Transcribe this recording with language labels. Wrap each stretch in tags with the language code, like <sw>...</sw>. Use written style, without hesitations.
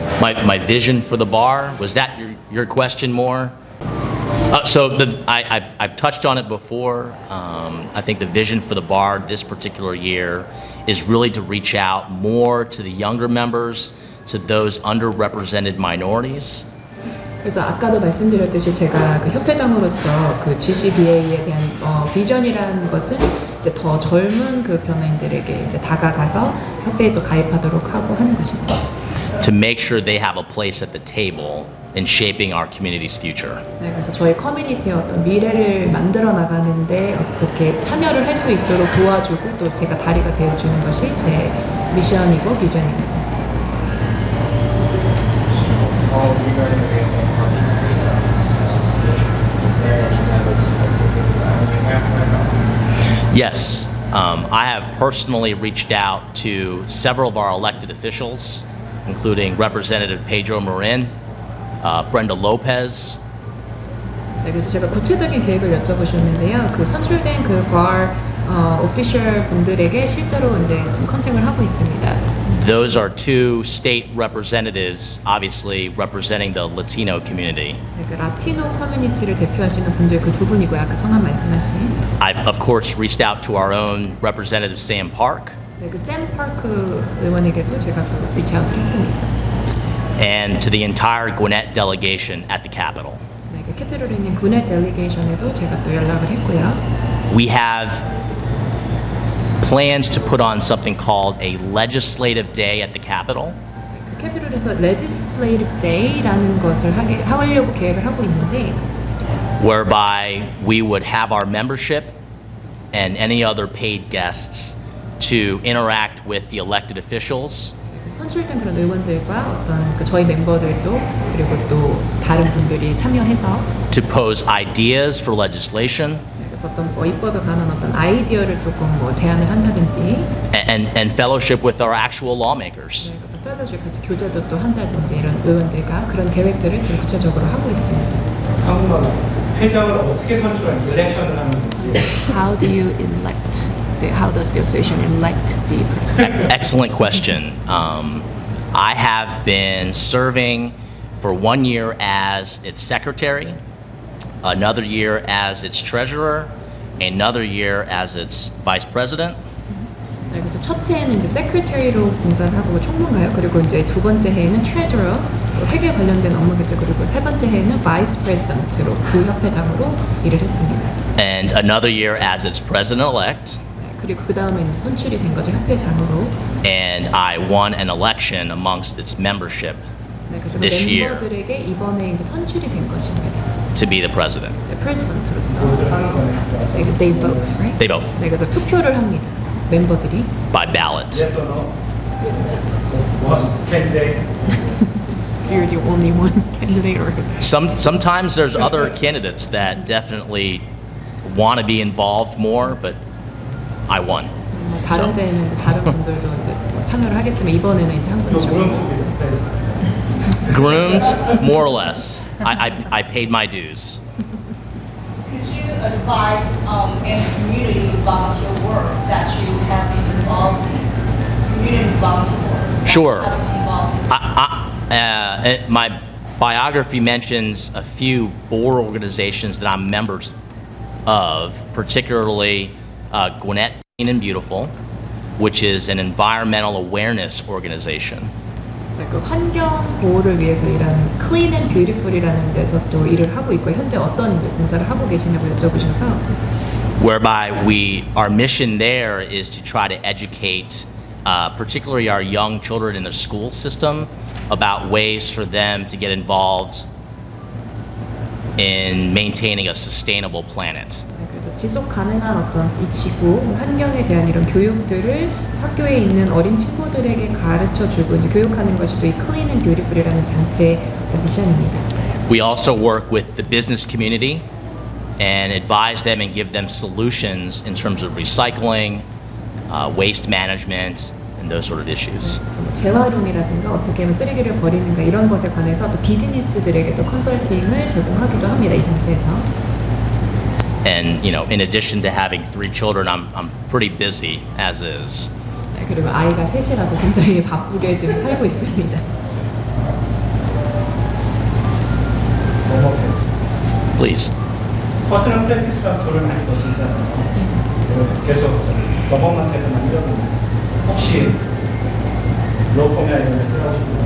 <en>My vision for the bar, was that your question more? I've touched on it before. I think the vision for the bar this particular year is really to reach out more to the younger members, to those underrepresented minorities.</en> <ko>그래서 아까도 말씀드렸듯이 제가 그 협회장으로서 그 GCBA에 대한 비전이라는 것은 이제 더 젊은 그 변호인들에게 이제 다가가서 협회에 또 가입하도록 하고 하는 것입니다.</ko> <en>To make sure they have a place at the table in shaping our community's future.</en> <ko>네, 그래서 저희 커뮤니티의 어떤 미래를 만들어 나가는데 어떻게 참여를 할 수 있도록 도와주고 또 제가 다리가 되어주는 것이 제 미션이고 비전입니다.</ko> <en>Regarding participating in this association, is there any kind of specific you have right now? Yes, I have personally reached out to several of our elected officials, including Representative Pedro Marin, Brenda Lopez.</en> <ko>네, 그래서 제가 구체적인 계획을 여쭤보셨는데요. 그 선출된 그 bar 오피셜 분들에게 실제로 이제 좀 컨택을 하고 있습니다.</ko> <en>Those are two state representatives, obviously representing the Latino community.</en> <ko>네, 그 라티노 커뮤니티를 대표하시는 분들 그 두 분이고요. 아까 성함 말씀하신.</ko> <en>I've of course reached out to our own Representative Sam Park.</en> <ko>네, 그 샘 파크 의원에게도 제가 또 리치아웃을 했습니다.</ko> <en>And to the entire Gwinnett delegation at the Capitol.</en> <ko>네, 그 캐피럴에 있는 Gwinnett 델리게이션에도 제가 또 연락을 했고요.</ko> <en>We have plans to put on something called a legislative day at the Capitol.</en> <ko>그 캐피럴에서 Legislative Day라는 것을 하려고 계획을 하고 있는데,</ko> <en>whereby we would have our membership and any other paid guests to interact with the elected officials.</en> <ko>선출된 그런 의원들과 어떤 그 저희 멤버들도 그리고 또 다른 분들이 참여해서</ko> <en>To pose ideas for legislation.</en> <ko>그래서 어떤 입법에 관한 어떤 아이디어를 조금 뭐 제안을 한다든지</ko> <en>and fellowship with our actual lawmakers.</en> <ko>네, 어떤 펠로십 같이 교제도 또 한다든지 이런 의원들과 그런 계획들을 지금 구체적으로 하고 있습니다. 한국말로 회장을 어떻게 선출하는 일렉션을 하는 건지.</ko> <en>How do you elect? How does the association elect the president? Excellent question. I have been serving for 1 year as its secretary, another year as its treasurer, another year as its vice president.</en> <ko>네, 그래서 첫 해에는 이제 secretary로 봉사를 하고 총무가요. 그리고 이제 두 번째 해에는 treasurer, 회계 관련된 업무겠죠. 그리고 세 번째 해에는 vice president로 부협회장으로 일을 했습니다.</ko> <en>And another year as its president-elect.</en> <ko>그리고 그 다음에 이제 선출이 된 거죠, 협회장으로.</ko> <en>And I won an election amongst its membership</en> <ko>네, 그래서</ko> <en>this year</en> <ko>멤버들에게 이번에 이제 선출이 된 것입니다.</ko> <en>to be the president.</en> <ko>네, 프레지던트로서. vote를 하는 거네요. 네, 그래서</ko> <en>they vote, right? They vote</en> <ko>네, 그래서 투표를 합니다. 멤버들이.</ko> <en>by ballot. Yes or no? One candidate. So you're the only one candidate, or Sometimes there's other candidates that definitely want to be involved more, but I won.</en> <ko>뭐 다른 데는 이제 다른 분들도 이제 뭐 참여를 하겠지만 이번에는 이제 한 또 분이죠. 물음표입니다.</ko> <en>Groomed, more or less. I paid my dues. Could you advise any community volunteer work that you have been involved in? Community volunteer work. Sure. Have been involved in? My biography mentions a few board organizations that I'm members of, particularly Gwinnett Clean and Beautiful, which is an environmental awareness organization.</en> <ko>그 환경 보호를 위해서 일하는 Clean and Beautiful이라는 데서 또 일을 하고 있고 현재 어떤 이제 봉사를 하고 계시냐고 여쭤보셔서</ko> <en>Whereby our mission there is to try to educate, particularly our young children in the school system, about ways for them to get involved in maintaining a sustainable planet.</en> <ko>그래서 지속 가능한 어떤 이 지구 환경에 대한 이런 교육들을 학교에 있는 어린 친구들에게 가르쳐주고 이제 교육하는 것이 또 이 Clean and Beautiful이라는 단체의 어떤 미션입니다.</ko> <en>We also work with the business community and advise them and give them solutions in terms of recycling, waste management, and those sort of issues.</en> <ko>그래서 뭐 재활용이라든가 어떻게 하면 쓰레기를 버리는가 이런 것에 관해서 또 비즈니스들에게도 컨설팅을 제공하기도 합니다. 이 단체에서.</ko> <en>And you know, in addition to having 3 children, I'm pretty busy as is.</en> <ko>네, 그리고 아이가 셋이라서 굉장히 바쁘게 지금 살고 있습니다.</ko> <en>Please.</en> <ko>퍼스널 프랙티스랑 돈을 많이 버시잖아요. 계속 법원한테서만 이러고 혹시 로펌이나 이런 데 쓰라고.</ko>